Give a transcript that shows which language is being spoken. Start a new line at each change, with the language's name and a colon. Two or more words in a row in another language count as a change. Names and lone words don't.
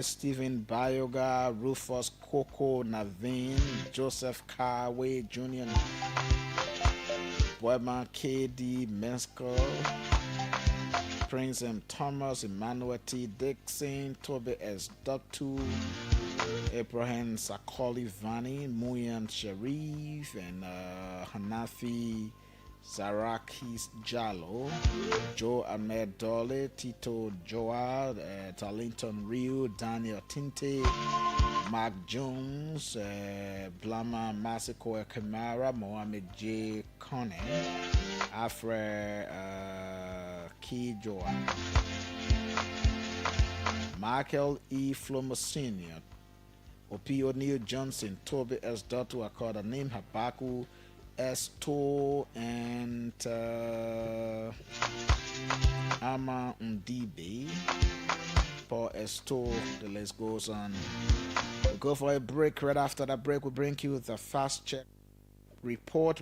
English: Stephen Bioga, Rufus Coco Navin, Joseph Carway Jr., Boyman K.D. Mensko, Prince M. Thomas, Emmanuel T. Dixon, Toby S. Dottu, Abraham Sakoli Vani, Muyan Sharif, and Hanafi Zarakis Jallo, Joe Ahmed Dole, Tito Joa, Talinton Rio, Daniel Tinte, Mark Jones, Blama Masiko Kamara, Mohamed J. Kone, Afre Ki Joa, Michael E. Flomo Sr., Opi O'Neill Johnson, Toby S. Dottu, Akoda Name Habaku Esto, and Ama Ndibe, Paul Esto. The list goes on. We'll go for a break. Right after that break, we'll bring you the fast check report.